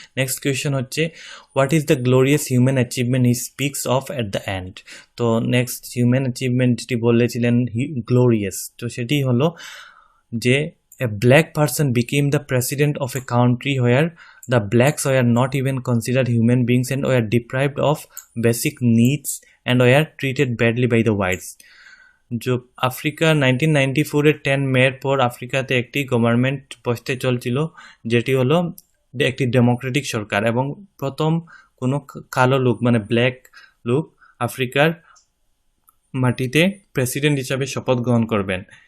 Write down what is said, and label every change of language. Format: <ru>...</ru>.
<en>Next question হচ্ছে, what is the glorious human achievement he speaks of at the end.</en> <bn>তো next human achievement যেটি বলেছিলেন glorious, তো সেটি হলো যে</bn> <en>a black person became the president of a country where the blacks were not even considered human beings and were deprived of basic needs and were treated badly by the whites.</en> <bn>जो Africa 1994 10 মের পর আফ্রিকাতে একটি government বসতে চলছিল, যেটি হলো একটি Democratic সরকার, এবং প্রথম কোনো কালো লোক, মানে ব্ল্যাক লোক আফ্রিকার মাটিতে প্রেসিডেন্ট হিসাবে শপথ গ্রহণ করবেন।</bn>